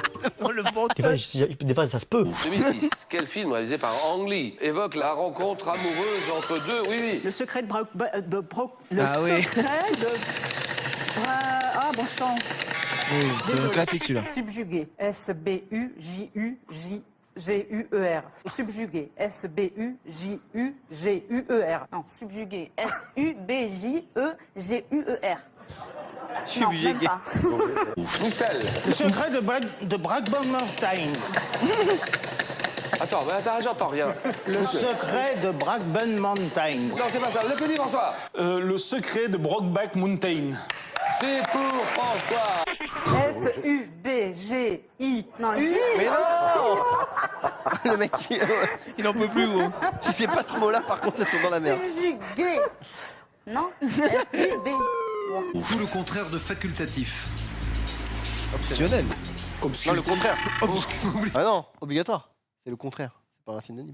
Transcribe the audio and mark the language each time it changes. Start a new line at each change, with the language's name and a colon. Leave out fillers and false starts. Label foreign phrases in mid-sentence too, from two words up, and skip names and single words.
French: Oh le bon Des fois, ça se peut. 2006, quel film réalisé par Ang Lee évoque la rencontre amoureuse entre deux... Oui. Le secret de Ah bon sang. Oui, c'est un classique celui-là. Subjugué. S-B-U-J-U-J-G-U-E-R. Subjugué. S-B-U-J-U-G-U-E-R. Non, subjugué. S-U-B-J-E-G-U-E-R. Subjugué. Non, même pas. Michel. Le secret de Blackburn Mountain. Attends, j'entends rien. Le secret de Brokeback Mountain. Non, c'est pas ça. Le que dit François? Le secret de Brokeback Mountain. C'est pour François. S-U-B-G-I. Non, J. Mais non. Le mec, il en peut plus, gros. Si c'est pas ce mot-là, par contre, ils sont dans la merde. C-J-G. Non, S-U-B. Ou le contraire de facultatif. Optionnel. Non, le contraire. Ah non, obligatoire. C'est le contraire. C'est pas un synonyme.